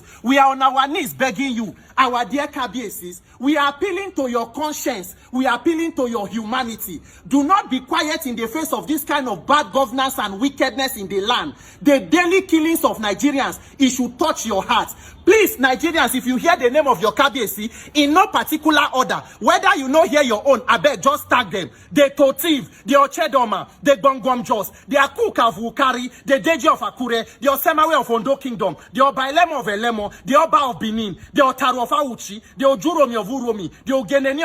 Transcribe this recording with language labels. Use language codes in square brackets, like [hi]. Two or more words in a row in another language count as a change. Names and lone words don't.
[en] We are on our knees begging you. Our dear Kabiesis, we are appealing to your conscience. We are appealing to your humanity. Do not be quiet in the face of this kind of bad governance and wickedness in the land. The daily killings of Nigerians, it should touch your heart. Please, Nigerians, if you hear the name of your Kabiesi in no particular order, whether you know hear your own, I beg just tag them. The Totiv, the Ochedoma, the Gongom Jos, the Akuka of Wukari, the Deji of Akure, the Osemawe of Ondo Kingdom, the Obailemo of Elemo, the Oba of Benin, the Otaru of Auchi, the Ojuromi of Uromi, the Ogeneni of